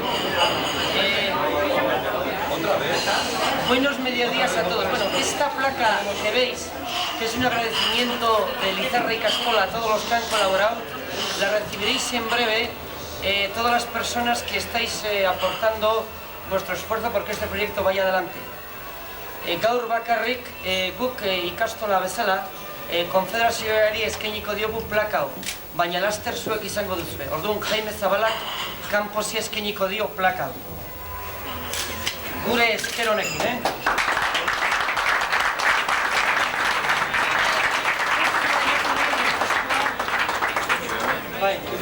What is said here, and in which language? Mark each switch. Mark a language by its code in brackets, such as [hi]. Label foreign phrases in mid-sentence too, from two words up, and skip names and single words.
[es] Buenos mediodías a todos. Bueno, esta placa que veis, que es un agradecimiento de Lizarra y Castola a todos los que han colaborado, la recibiréis en breve todas las personas que estáis aportando vuestro esfuerzo porque este proyecto vaya adelante. [eu] Gaur bakarrik guk ikastola bezala konfederazioari eskainiko diogu plaka hau, baina laster zuek izango duzue. Orduan Jaime Zabalak kanposi eskainiko dio plaka hau. Gure esker honekin, Bai.